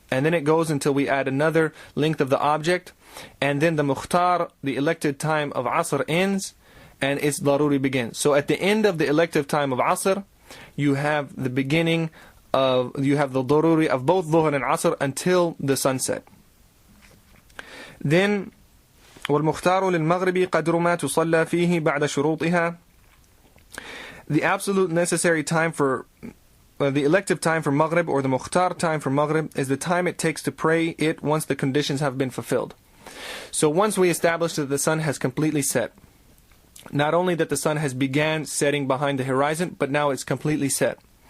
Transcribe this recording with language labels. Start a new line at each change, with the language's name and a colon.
English: And then it goes until we add another length of the object, and then the Mukhtar, the elected time of Asr, ends and its Daruri begins. So at the end of the elective time of Asr, you have the beginning of, you have the Daruri of both Dhuhr and Asr until the sunset. Then
Arabic: وَالْمُخْتَارُ لِلْمَغْرِبِ قَدْرُ مَا تُصَلَّى فِيهِ بَعْدَ شُرُوطِهَا.
English: The absolute necessary time for the elective time for Maghrib, or the Mukhtar time for Maghrib, is the time it takes to pray it once the conditions have been fulfilled. So once we establish that the sun has completely set, not only that the sun has began setting behind the horizon, but now it's completely set.